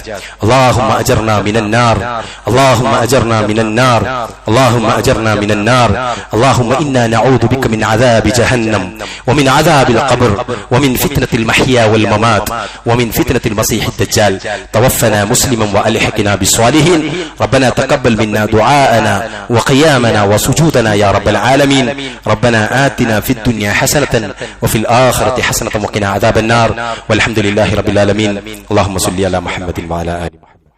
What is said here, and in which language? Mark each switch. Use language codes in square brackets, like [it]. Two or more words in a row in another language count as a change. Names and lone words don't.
[ar] اللهم أجرنا من النار، اللهم أجرنا من النار، اللهم أجرنا من النار. اللهم إنا نعوذ بك من عذاب جهنم ومن عذاب القبر ومن فتنة المحيا والممات ومن فتنة المسيح الدجال. توفنا مسلما وألحقنا بالصالحين. ربنا تقبل منا دعاءنا وقيامنا وسجودنا يا رب العالمين. ربنا آتنا في الدنيا حسنة وفي الآخرة حسنة وقنا عذاب النار والحمد لله رب العالمين. اللهم صل على محمد وعلى آله